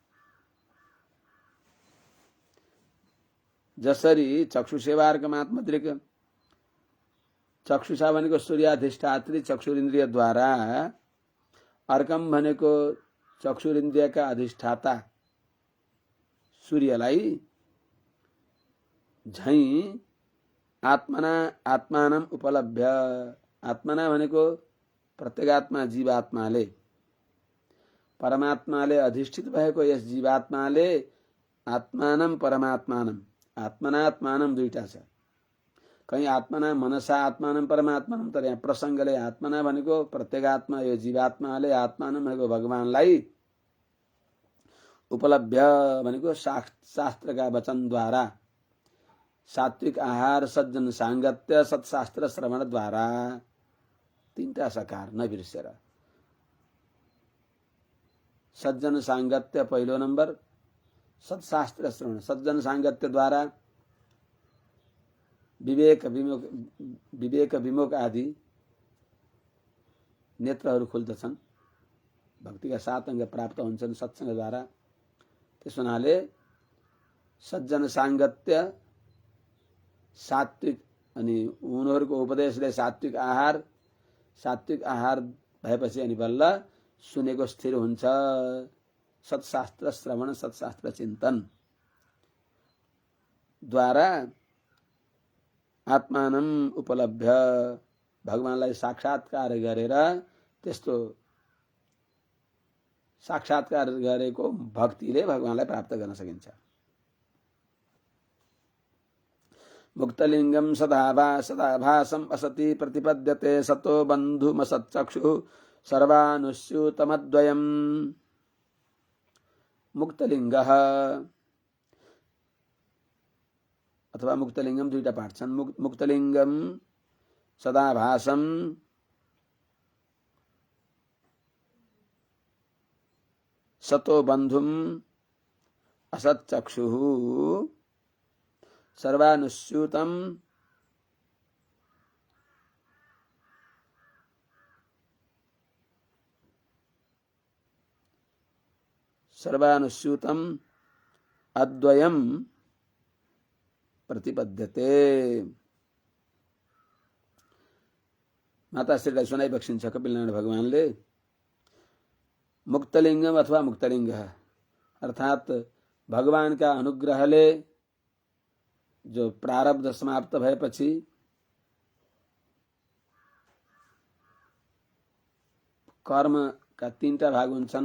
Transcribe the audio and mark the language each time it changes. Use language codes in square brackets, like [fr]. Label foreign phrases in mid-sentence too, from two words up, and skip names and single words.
[ne] जसरी [sa] चक्षुसेवार्कमात्मदृक् चक्षुषा [ne] भनेको सूर्याधिष्ठात्री चक्षुरिन्द्रियद्वारा अर्कम भनेको चक्षुरिन्द्रियका अधिष्ठाता सूर्यलाई झै [sa] आत्मना आत्मानम उपलभ्य [ne] आत्मना भनेको प्रत्येगात्मा जीवात्माले परमात्माले अधिष्ठित भएको यस जीवात्माले [sa] आत्मानम परमात्मानम आत्मनात्मानम [ne] दुईटा छ। कहीं [sa] आत्मना मनसा आत्मानम परमात्मानम [ne] तर यहाँ प्रसंगले आत्मना भनेको प्रत्येगात्मा यो जीवात्माले आत्मानम भनेको भगवानलाई उपलभ्य भनेको शास्त्रका वचनद्वारा सात्विक आहार सज्जन सांगत्य सत्शास्त्र श्रवण द्वारा तीनटा सकार नबिर्सेर सज्जन सांगत्य पहिलो नंबर सत्शास्त्र श्रवण सज्जन सांगत्य द्वारा विवेक विमुख आदि नेत्रहरू खुल्दछन् भक्तिका 7 अंग प्राप्त हुन्छन् सत्संग द्वारा। त्यस हुनाले सज्जन सांगत्य सात्विक अनि उनीहरूको उपदेशले सात्विक आहार भएपछि अनि बल्ल सुनेको स्थिर हुन्छ। सत्शास्त्र श्रवण सत्शास्त्र चिन्तन द्वारा [sa] आत्मानम उपलभ्य [ne] भगवानलाई साक्षात्कार गरेर त्यस्तो साक्षात्कार गरेको भक्तिले भगवानलाई प्राप्त गर्न सकिन्छ। [sa] मुक्तलिंगम सदाभासम असति प्रतिपद्यते सतो बन्धुमसच्चक्षु सर्वानुस्यूतमद्वयम्। [ne] मुक्तलिंग अथवा मुक्तलिंगम दुईटा पाठ छन्। [sa] मुक्तलिंगम सदाभासम सतो बन्धुम असच्चक्षु सर्वानुस्यूतम सर्वानुस्यूतम अद्वयम प्रतिपद्यते। [ne] माताश्रीलाई सुनाइ बक्सिन्छ कपिलनारायण भगवानले। मुक्तलिङ्गम अथवा मुक्तलिङ्ग अर्थात भगवानका अनुग्रहले जो प्रारब्ध समाप्त भएपछि कर्मका तीनटा भाग हुन्छन्।